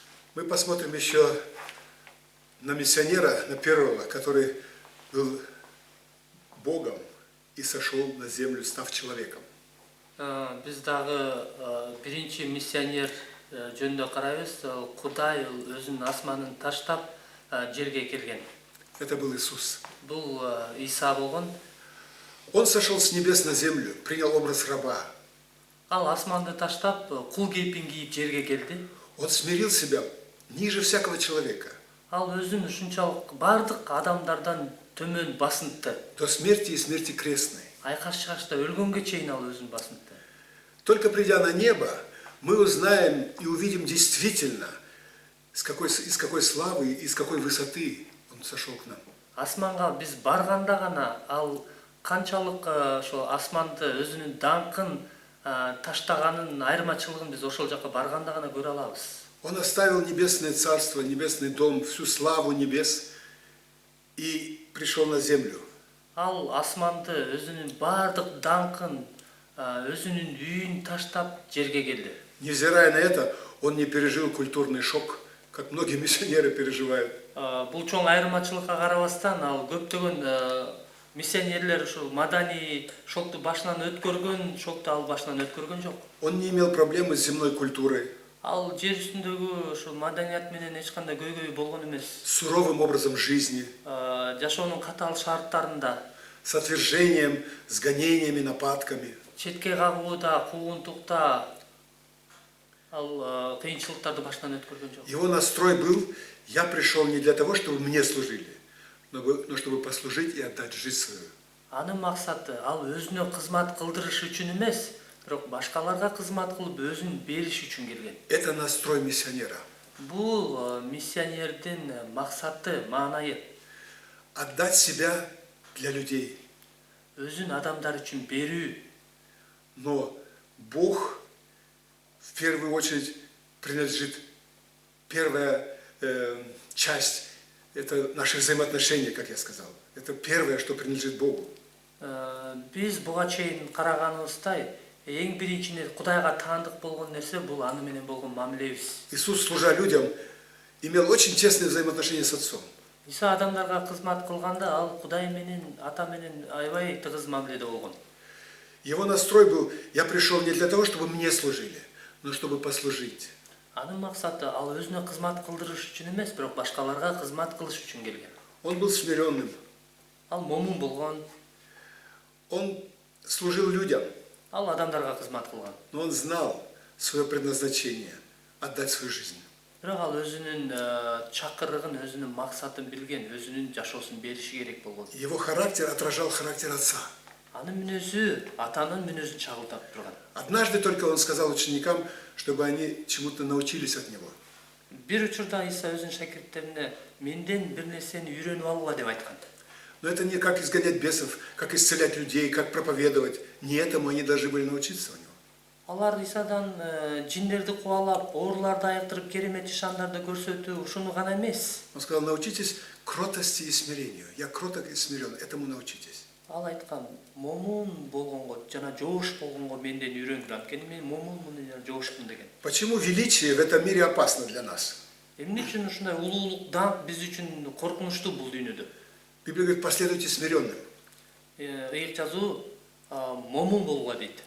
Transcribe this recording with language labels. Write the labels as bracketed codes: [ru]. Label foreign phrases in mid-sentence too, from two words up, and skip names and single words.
[ru] Мы посмотрим еще на миссионера, на первого, который был Богом и сошел на землю, став человеком. [ky] Биз дагы биринчи миссионер жөнүндө карайбыз. Кудай өзүнүн асманын таштап жерге келген. [ru] Это был Иисус. [ky] Бул Иса болгон. [ru] Он сошел с небес на землю, принял образ раба. [ky] Ал асманды таштап, кул кейпин кийип жерге келди. [ru] Он смирил себя ниже всякого человека. [ky] Ал өзүн ушунчалык бардык адамдардан төмөн басынтты. [ru] До смерти и смерти крестной. [ky] Айкаш чыгашта өлгөнгө чейин ал өзүн басынтты. [ru] Только придя на небо, мы узнаем и увидим действительно, из какой славы и с какой высоты Он сошел к нам. [ky] Асманга биз барганда гана ал канчалык ошо асманды өзүнүн даңкын таштаганын айырмачылыгын биз ошол жака барганда гана көрө алабыз. [ru] Он оставил небесное царство, небесный дом, всю славу небес и пришел на землю. [ky] Ал асманды өзүнүн бардык даңкын, өзүнүн үйүн таштап жерге келди. [ru] Невзирая на это, он не пережил культурный шок, как многие миссионеры переживают. [ky] Бул чоң айырмачылыкка карабастан ал көптөгөн миссионерлер ушул маданий шокту башынан өткөргөн, шокту ал башынан өткөргөн жок. [ru] Он не имел проблемы с земной культурой. [ky] Ал жер үстүндөгү ушул маданият менен эч кандай көйгөй болгон эмес. [ru] Суровым образом жизни. [ky] Жашоонун катаал шарттарында. [ru] С отвержением, с гонениями, нападками. [ky] Четке кагууда, куугунтукта ал кыйынчылыктарды башынан өткөргөн жок. [ru] Его настрой был: я пришел не для того, чтобы мне служили, но чтобы послужить и отдать жизнь свою. [ky] Анын максаты ал өзүнө кызмат кылдырыш үчүн эмес, бирок башкаларга кызмат кылып өзүн бериш үчүн келген. [ru] Это настрой миссионера. [ky] Бул миссионердин максаты, маанайы. [ru] Отдать себя для людей. [ky] Өзүн адамдар үчүн берүү. [ru] Но Бог в первую очередь принадлежит, первая часть, это наши взаимоотношения, как я сказал. Это первое, что принадлежит Богу. [ky] Биз буга чейин караганыбыздай, эң биринчи Кудайга таандык болгон нерсе бул аны менен болгон мамилебиз. [ru] Иисус, служа людям, имел очень тесные взаимоотношения с Отцом. [ky] Иса адамдарга кызмат кылганда ал Кудай менен, Ата менен аябай тыгыз мамиледе болгон. [ru] Его настрой был: я пришел не для того, чтобы мне служили, но чтобы послужить. [ky] Анын максаты ал өзүнө кызмат кылдырыш үчүн эмес, бирок башкаларга кызмат кылыш үчүн келген. [ru] Он был смиренным. [ky] Ал момун болгон. [ru] Он служил людям. [ky] Ал адамдарга кызмат кылган. [ru] Но он знал свое предназначение — отдать свою жизнь. [ky] Бирок ал өзүнүн чакырыгын, өзүнүн максатын билген, өзүнүн жашоосун бериши керек болгон. [ru] Его характер отражал характер Отца. [ky] Анын мүнөзү атанын мүнөзүн чагылтап турган. [ru] Однажды только он сказал ученикам, чтобы они чему-то научились от него. [ky] Бир учурда Иса өзүнүн шакирттерине менден бир нерсени үйрөнүп алгыла деп айткан. [ru] Но это не как изгонять бесов, как исцелять людей, как проповедовать. Не этому они должны были научиться у него. [ky] Алар Исадан жиндерди кубалап, ооруларды айыктырып, керемет ишандарды көрсөтүү ушуну гана эмес. [ru] Он сказал: научитесь кротости и смирению. Я кроток и смирен, этому научитесь. [ky] Ал айткан, момун болгонго жана жоош болгонго менден үйрөнгүлөр. Анткени мен момунмун жана жоошмун деген. [ru] Почему величие в этом мире опасно для нас? [ky] Эмне үчүн ушундай улуулук, даңк биз үчүн коркунучтуу бул дүйнөдө? [ru] Библия говорит: последуйте смиренным. [ky] Ыйык жазуу момун болгула дейт.